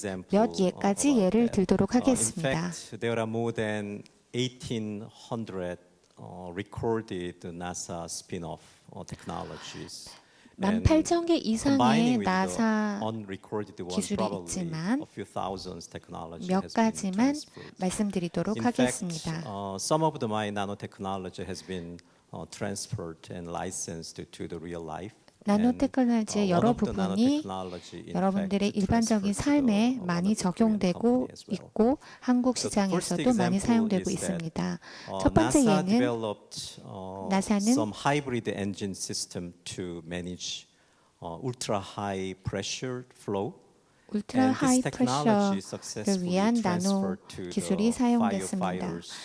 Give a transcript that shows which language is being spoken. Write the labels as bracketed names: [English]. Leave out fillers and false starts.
[Korean] 몇 가지 예를 들도록 하겠습니다. [English] 1,800 recorded NASA spin-off technologies. [Korean] 18,000개 이상의 나사 기술이 있지만 몇 가지만 말씀드리도록 하겠습니다. [English] Some of my nanotechnology has been transferred and licensed to the real life. [Korean] 나노테크놀로지의 여러 부분이 여러분들의 일반적인 삶에 많이 적용되고 있고 한국 시장에서도 많이 사용되고 있습니다. 첫 번째 예는 나사는 [English] hybrid engine system to manage ultra high pressure flow. [Korean] 울트라 하이 프레셔를 위한 나노 기술이 사용됐습니다.